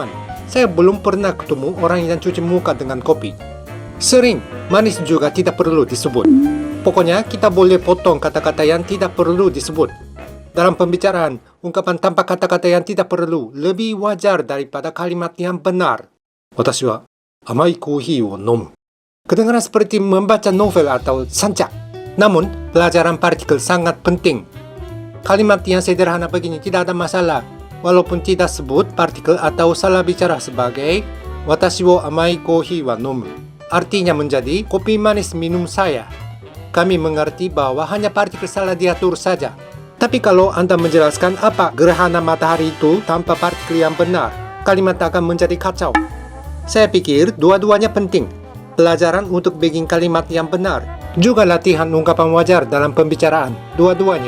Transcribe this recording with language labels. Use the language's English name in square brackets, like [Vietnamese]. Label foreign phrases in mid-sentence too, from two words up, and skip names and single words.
[Indonesian] Saya belum pernah ketemu orang yang cuci muka dengan kopi. Sering, manis juga tidak perlu disebut. Pokoknya kita boleh potong kata-kata yang tidak perlu disebut. Dalam pembicaraan, ungkapan tanpa kata-kata yang tidak perlu lebih wajar daripada kalimat yang benar. [Japanese] 私は甘いコーヒーを飲む. [Indonesian] Kedengaran seperti membaca novel atau sancak. Namun, pelajaran partikel sangat penting. Kalimat yang sederhana begini tidak ada masalah, walaupun tidak sebut partikel atau salah bicara sebagai [Japanese] 私は甘いコーヒーを飲む. [Indonesian] Artinya menjadi kopi manis minum saya. Kami mengerti bahwa hanya partikel salah diatur saja. Tapi kalau Anda menjelaskan apa gerhana matahari itu tanpa partikel yang benar, kalimat akan menjadi kacau. Saya pikir dua-duanya penting. Pelajaran untuk bikin kalimat yang benar, juga latihan ungkapan wajar dalam pembicaraan, dua-duanya.